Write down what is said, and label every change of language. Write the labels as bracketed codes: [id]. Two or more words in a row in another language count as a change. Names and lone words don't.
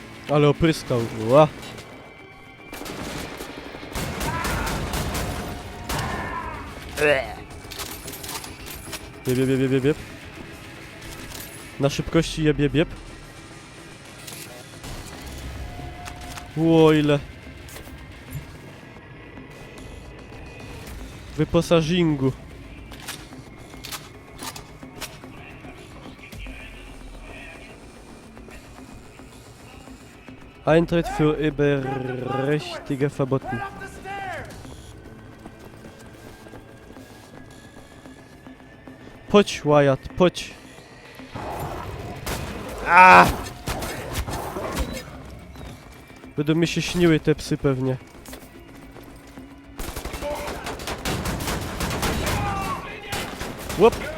[pl] Ale opryskał. Ła. Jeb. Na szybkości jeb. Ło, ile. Wyposażingu. [de] Eintritt für Überrechtige verboten. [pl] Chodź, Wyatt, chodź. Będą mi się śniły te psy pewnie. Łop.